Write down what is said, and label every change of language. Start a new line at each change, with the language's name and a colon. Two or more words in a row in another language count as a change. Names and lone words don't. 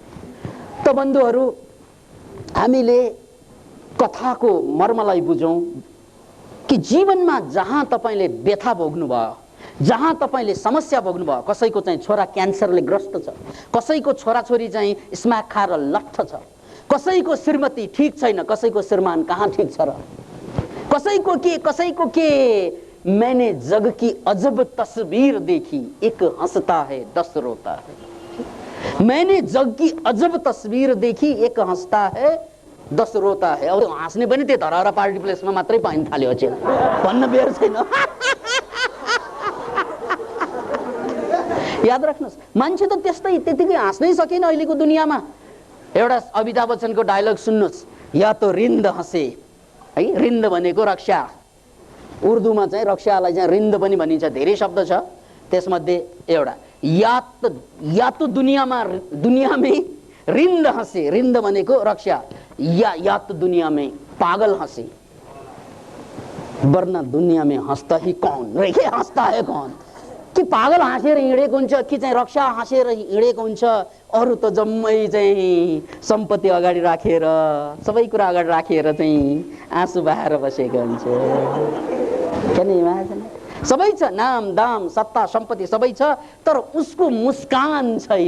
Nepali: त बन्धुहरू, हामीले कथाको मर्मलाई बुझौं कि जीवनमा जहाँ तपाईले व्यथा भोग्नु भयो, जहाँ तपाईले समस्या भोग्नु भयो, कसैको चाहिँ छोरा क्यान्सरले ग्रस्त छ, कसैको छोराछोरी चाहिँ स्माक खाएर लट्ठ छ, कसैको श्रीमती ठीक छैन, कसैको श्रीमान कहाँ ठीक छ र, कसैको के
Hindi: मैंने जग की अजब तस्वीर देखी, एक हंसता है 10 रोता है। मैंने जग की अजब तस्वीर देखी, एक हंसता है 10 रोता है।
Nepali: अब हाँस्ने पनि त्यो धरारा पार्टी प्लेसमा मात्रै पाइन थाल्यो अचेल, भन्न बेर छैन। याद राख्नुहोस्, मान्छे त त्यस्तै त्यतिकै हाँस्नै सकेन अहिलेको दुनियाँमा। एउटा अमिताभ बच्चनको डायलग सुन्नुहोस्,
Hindi: या तो रिन्द हंसे है।
Nepali: रिन्द भनेको रक्षा, उर्दूमा चाहिँ रक्षालाई चाहिँ रिन्द पनि भनिन्छ। धेरै शब्द छ, त्यसमध्ये एउटा
Hindi: या तो दुनियामै रिन्द हंसे,
Nepali: रिन्द भनेको रक्षा,
Hindi: या तो दुनिया में पागल हंसे, वरना दुनिया में हंसता ही कौन, के हंसता है कौन,
Nepali: कि पागल हाँसेर हिँडेको हुन्छ कि चाहिँ रक्षा हाँसेर हिँडेको हुन्छ। अरू त जम्मै चाहिँ सम्पत्ति अगाडि राखेर, सबै कुरा अगाडि राखेर चाहिँ आँसु बहाएर बसेको हुन्छ।
English: can imagine?
Nepali: सबै छ, नाम दाम सत्ता सम्पत्ति सबै छ, तर उसको मुस्कान छैन।